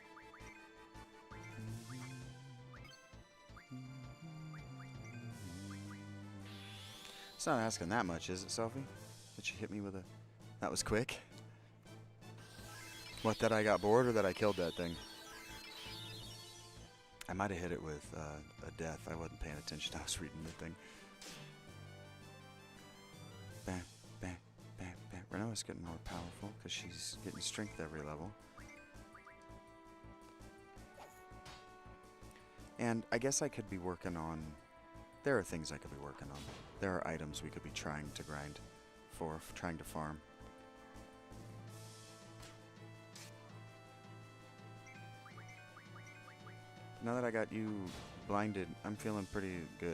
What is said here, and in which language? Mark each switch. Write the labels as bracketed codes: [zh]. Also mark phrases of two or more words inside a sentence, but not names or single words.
[en] It's not asking that much, is it, Selphie? That you hit me with a... That was quick? What, that I got bored or that I killed that thing? I might have hit it with a death. I wasn't paying attention. I was reading the thing. Bam, bam, bam, bam. Renoa's getting more powerful because she's getting strength every level. And I guess I could be working on... There are things I could be working on. There are items we could be trying to grind for, trying to farm. Now that I got you blinded, I'm feeling pretty good.